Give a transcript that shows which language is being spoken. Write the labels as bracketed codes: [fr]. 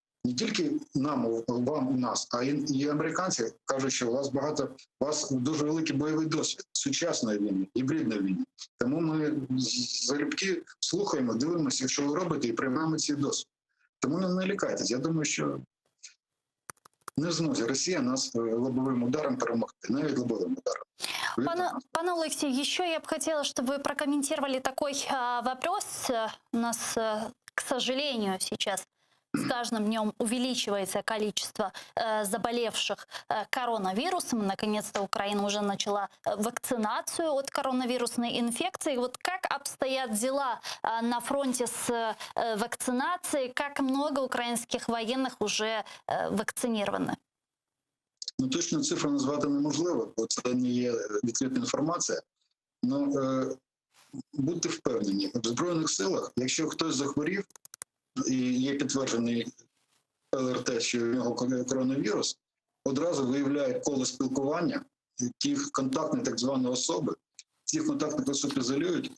[uk] Не тільки нам, вам, нас, а і американці кажуть, що у вас дуже великий бойовий досвід сучасної війни, гібридної війни. Тому ми залюбки слухаємо, дивимося, що ви робите, і приймаємо цей досвід. Тому не лякайтесь. Я думаю, що не в змозі Росія нас лобовим ударом перемогти, навіть лобовим ударом. [ru] Пане Олексій, еще я бы хотела, чтобы вы прокомментировали такой вопрос. У нас, к сожалению, сейчас с каждым днем увеличивается количество заболевших коронавирусом. Наконец-то Украина уже начала вакцинацию от коронавирусной инфекции. Вот как обстоят дела на фронте с вакцинацией? Как много украинских военных уже вакцинированы? [uk] Точну цифру назвати неможливо, бо це не є відкрита інформація. Будьте впевнені, в Збройних силах, якщо хтось захворів, і є підтверджений ЛРТ, що в нього коронавірус, одразу виявляють коло спілкування тих контактних так званих особи, цих контактних особ ізолюють.